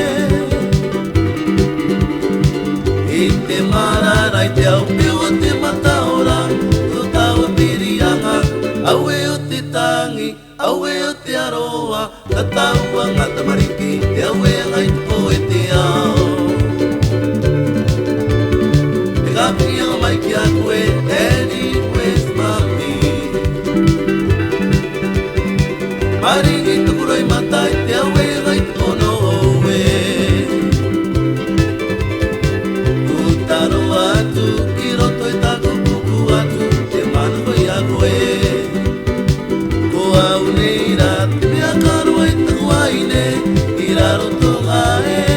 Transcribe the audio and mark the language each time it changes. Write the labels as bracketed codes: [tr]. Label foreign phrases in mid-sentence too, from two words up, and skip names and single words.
[rar] I te marara I te aupe o te mataora Tō tau pirianga Au e o te tangi Au e o te aroa Ka tauanga tamariki Te au e ngai te poe te au Te kapikinga mai ki a koe [en] Daddy, where's mommy? [rar] Maringi tukuroi matai Te au e ngai te pono oue Utaro atu Ki roto I taku puku atu Te manako I a koe Ko au nei rā Te mea karua I taku aine I raro tō ngā e